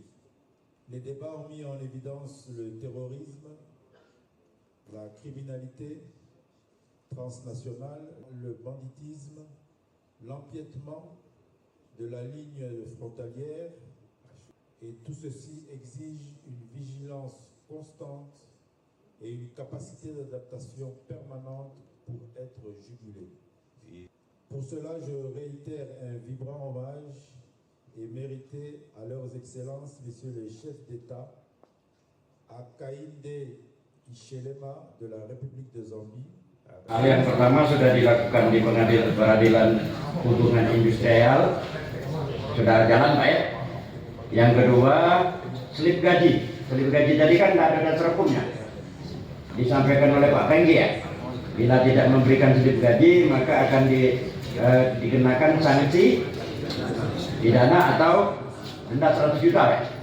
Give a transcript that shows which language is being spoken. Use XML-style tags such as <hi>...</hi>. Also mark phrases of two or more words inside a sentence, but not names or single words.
<fr>Les débats ont mis en évidence le terrorisme, la criminalité transnationale, le banditisme, l'empiètement de la ligne frontalière, et tout ceci exige une vigilance constante et une capacité d'adaptation permanente pour être jugulé. Pour cela, je réitère un vibrant hommage et mérité à leurs excellences, messieurs les chefs d'État, à Kainde Hichilema de la République de Zambie.</fr> <id>Hal yang pertama sudah dilakukan di peradilan hubungan industrial, sudah jalan Pak ya. Yang kedua, slip gaji. Slip gaji tadi kan tidak ada dasar hukumnya. Disampaikan oleh Pak Penggi ya. Bila tidak memberikan slip gaji, maka akan dikenakan sanksi pidana atau denda 100 juta ya.</id>